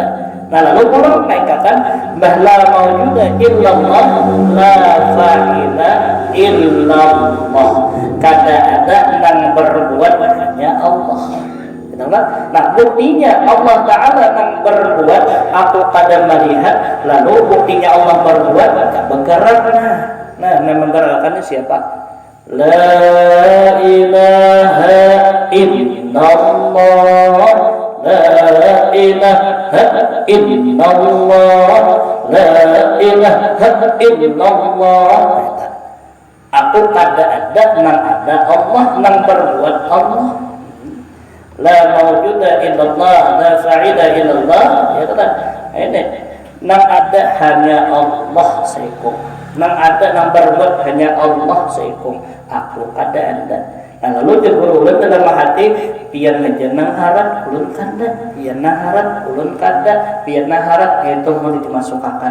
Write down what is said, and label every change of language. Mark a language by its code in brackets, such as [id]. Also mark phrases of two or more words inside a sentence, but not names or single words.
[bjn] Nah, lalu ulun naikkan bahwa [ar] موجود إلا الله لا فاعل إلا الله, [bjn] kada ada nang berbuat hanya Allah. Nah, buktinya Allah Ta'ala nang berbuat aku kada melihat, lalu buktinya Allah berbuat tak bergerak. Nah, menggerakkannya siapa? [ar] لا إله إلا الله، لا إله إلا الله، لا إله إلا الله. [bjn] Aku kada ada nang ada Allah nang berbuat Allah. [ar] لا موجود إلا الله، لا فاعل إلا الله. [bjn] Ya kan? Ini nang ada hanya Allah seikung, nang ada nang berbuat hanya Allah seikung, aku kada ada. Nah lalu jeung ulun dalam hati pian ngejenang harat ulun kada, pian harat ulun kada, pian harat itu mau dimasukakan.